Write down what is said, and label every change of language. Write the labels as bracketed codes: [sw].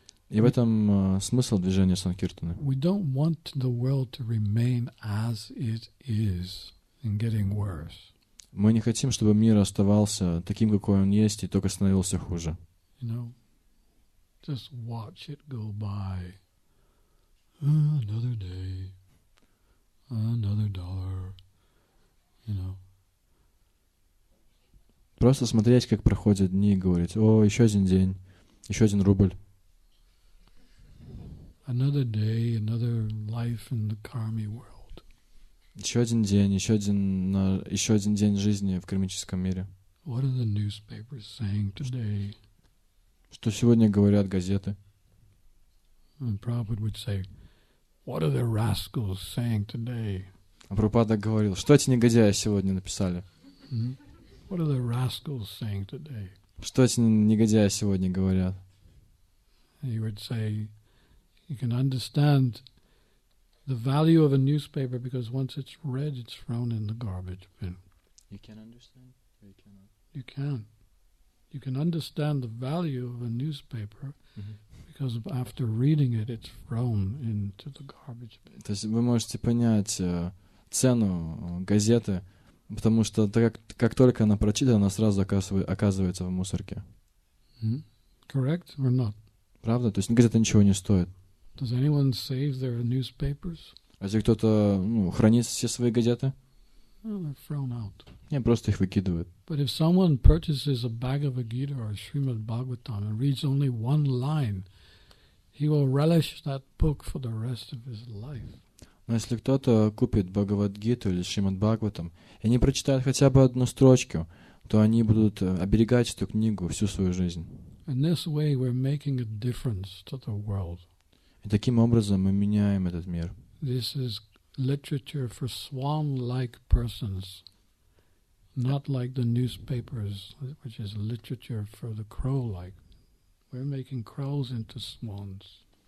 [ru] И в этом смысл движения Санкиртаны. [en] We don't want the world to remain as it is and getting worse. [ru] Мы не хотим, чтобы мир оставался таким, какой он есть, и только становился хуже. [en] You know, just watch it go by. Another day, another dollar, you know. [ru] Просто смотреть, как проходят дни, и говорить: о, еще один день, еще один рубль. [en] Another day, another life in the karmi world. [ru] Еще один день, еще один день жизни в кармическом мире. [en] What are the newspapers saying today? [ru] Что сегодня говорят газеты? [en] And Prabhupada would say, what are the rascals saying today? [ru] А Прабхупада говорил: что эти негодяи сегодня написали? [en] What are the rascals saying today? [ru] Что эти негодяи сегодня говорят? [en] And he would say, you can understand the value of a newspaper because once it's read, it's thrown in the garbage bin. You can understand? Or you cannot? You can. You can understand the value of a newspaper because after reading it, it's thrown into the garbage bin. [ru] То есть вы можете понять цену газеты, потому что как только она прочитана, она сразу оказывается в мусорке. [en] Correct or not? [ru] Правда? То есть газета ничего не стоит. [en] Does anyone save their newspapers? [ru] А если кто-то хранит все свои газеты, [en] Well, they're thrown out. [ru] нет, просто их выкидывают. [en] But if someone purchases a Bhagavad Gita or Srimad Bhagavatam and reads only one line, he will relish that book for the rest of his life. [ru] Но если кто-то купит Бхагавад-гиту или Шримад Бхагаватам, и они прочитают хотя бы одну строчку, то они будут оберегать эту книгу всю свою жизнь. [en] In this way, we're making a difference to the world. [ru] И таким образом мы меняем этот мир. [en] This is literature for swan-like persons, not like the newspapers, which is literature for the crow-like. We're making crows into swans.